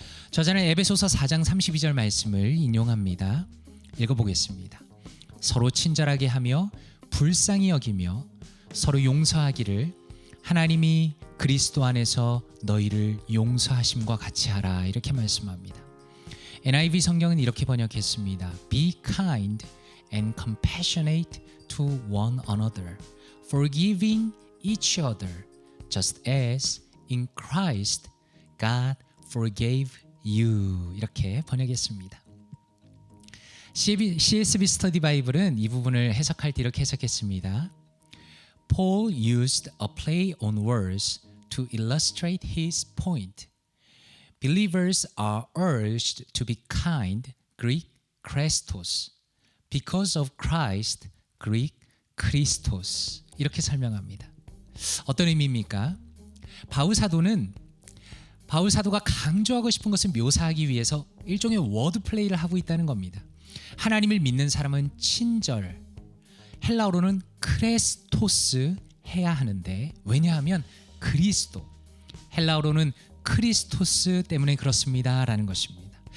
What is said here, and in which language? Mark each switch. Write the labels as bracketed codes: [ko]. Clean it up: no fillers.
[ko] 저자는 에베소서 4장 32절 말씀을 인용합니다. 읽어보겠습니다. 서로 친절하게 하며 불쌍히 여기며 서로 용서하기를 하나님이 그리스도 안에서 너희를 용서하심과 같이 하라 이렇게 말씀합니다. NIV 성경은 이렇게 번역했습니다. [en] Be kind and compassionate to one another, forgiving each other, just as in Christ God forgave you. [ko] 이렇게 번역했습니다. CSB 스터디 바이블은 이 부분을 해석할 때 이렇게 해석했습니다. [en] Paul used a play on words to illustrate his point. Believers are urged to be kind, Greek Christos, because of Christ, Greek Christos. [ko] 이렇게 설명합니다. 어떤 의미입니까? 바울 사도가 강조하고 싶은 것을 묘사하기 위해서 일종의 워드 플레이를 하고 있다는 겁니다. 하나님을 믿는 사람은 친절, 헬라어로는 크레스토스 해야 하는데 왜냐하면 그리스도, 헬라어로는 크리스토스 때문에 그렇습니다라는 것입니다.